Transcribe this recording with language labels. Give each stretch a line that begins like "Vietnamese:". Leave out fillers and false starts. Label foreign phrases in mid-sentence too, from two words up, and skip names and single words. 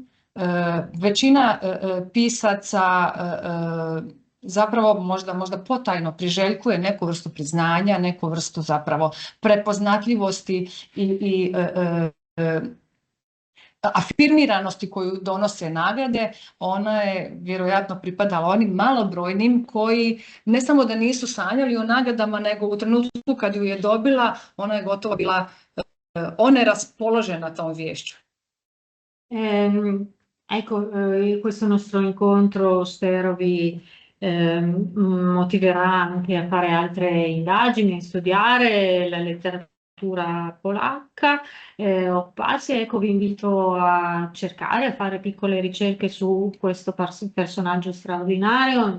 Croatian: Većina pisaca zapravo možda potajno priželjkuje neku vrstu priznanja, neku vrstu zapravo prepoznatljivosti i afirmiranosti koju donose nagrade. Ona je vjerojatno pripadala onim malobrojnim koji ne samo da nisu sanjali o nagradama, nego u trenutku kad ju je dobila, ona je gotovo bila oneraspoložena tom vješću.
Italian: Ecco, questo nostro incontro spero vi motiverà anche a fare altre indagini, a studiare la letteratura polacca, occuparsi. Ecco, vi invito a cercare, a fare piccole ricerche su questo personaggio straordinario.